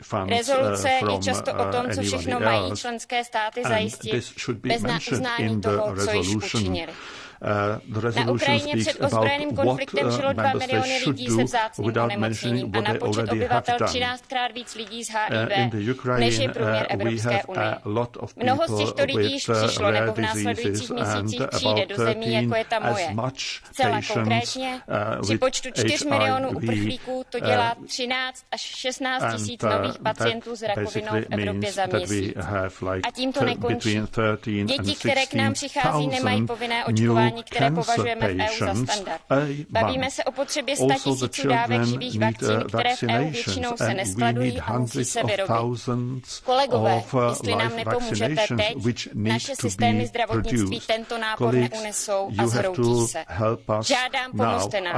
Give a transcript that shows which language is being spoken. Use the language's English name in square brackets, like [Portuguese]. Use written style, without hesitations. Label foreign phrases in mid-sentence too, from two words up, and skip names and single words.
[Czech] Rezoluce je často o tom, co všechno mají členské státy zajistit, bez uznání toho, co již učinili. Na Ukrajině před ozbrojeným konfliktem žilo 2 miliony lidí se vzácným onemocněním a na počet obyvatel 13krát víc lidí s HIV, než je průměr Evropské unie. Mnoho z těchto lidí již přišlo nebo v následujících měsících přijde do zemí, jako je ta moje. Zcela konkrétně, při počtu 4 milionů uprchlíků to dělá 13 až 16 tisíc nových pacientů s rakovinou v Evropě za měsíc. A tím to nekončí. Děti, které k nám přichází, nemají povinné očkování, které považujeme v EU za standard. Bavíme se o potřebě 100 000 dávek živých vakcín, které v EU většinou se neskladují a musí se vyrobit. Kolegové, jestli nám nepomůžete teď, naše systémy zdravotnictví tento nápor neunesou a zhroutí se. Žádám, pomozte nám.